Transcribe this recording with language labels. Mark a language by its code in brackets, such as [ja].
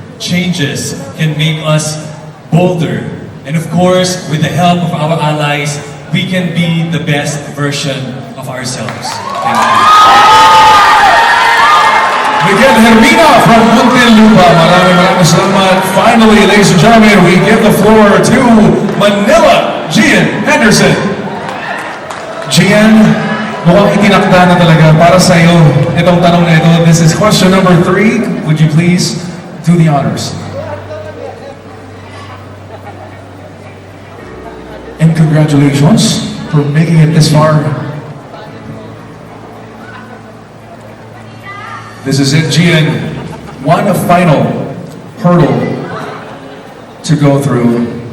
[en] Changes can make us bolder. And of course, with the help of our allies, we can be the best version of ourselves. Thank you. [tl] Miguel Hermina from Muntinlupa. Maraming salamat. [en] Finally, ladies and gentlemen, we give the floor to Manila, Gian Henderson. [tl] Gian, mukhang itinakda na talaga para sa iyo itong tanong na ito. [en] This is question number 3. Would you please do the honors? And congratulations for making it this far. This is it, Gian. One final hurdle to go through.